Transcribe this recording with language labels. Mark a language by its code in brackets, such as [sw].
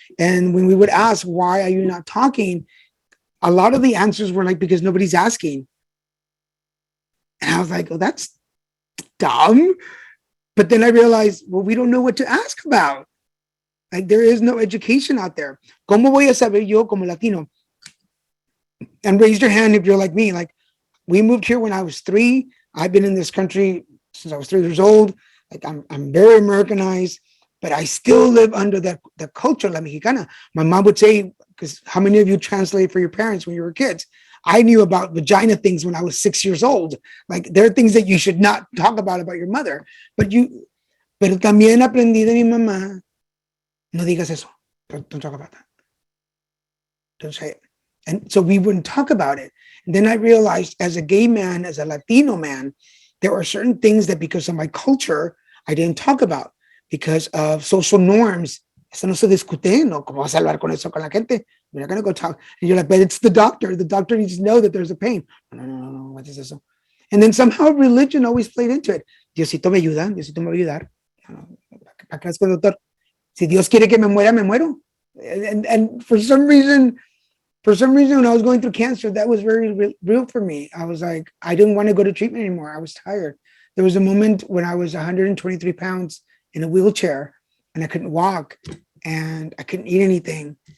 [en] And when we would ask, why are you not talking? A lot of the answers were like, because nobody's asking. And I was like, oh, that's dumb. But then I realized, well, we don't know what to ask about. Like, there is no education out there. [es] ¿Cómo voy a saber yo como Latino? [en] And raise your hand if you're like me. Like, we moved here when I was 3. I've been in this country since I was 3 years old. Like, I'm very Americanized, but I still live under the culture, [es] la mexicana. [en] My mom would say, because how many of you translate for your parents when you were kids? I knew about vagina things when I was 6 years old. Like, there are things that you should not talk about your mother. [es] Pero también aprendí de mi mamá, no digas eso. [en] Don't talk about that. Don't say it. And so we wouldn't talk about it. And then I realized, as a gay man, as a Latino man, there are certain things that because of my culture, I didn't talk about because of social norms. [es] Eso no se discute, no, ¿cómo vas a hablar con eso con la gente? [en] We're not going to go talk. And you're like, but it's the doctor. The doctor needs to know that there's a pain. No, what is this? And then somehow religion always played into it. [es] Diosito me ayuda, Diosito me va a ayudar. ¿Para qué es con el doctor? Si Dios quiere que me muera, me muero. [en] And for some reason, when I was going through cancer, that was very real for me. I was like, I didn't want to go to treatment anymore. I was tired. There was a moment when I was 123 pounds in a wheelchair and I couldn't walk and I couldn't eat anything.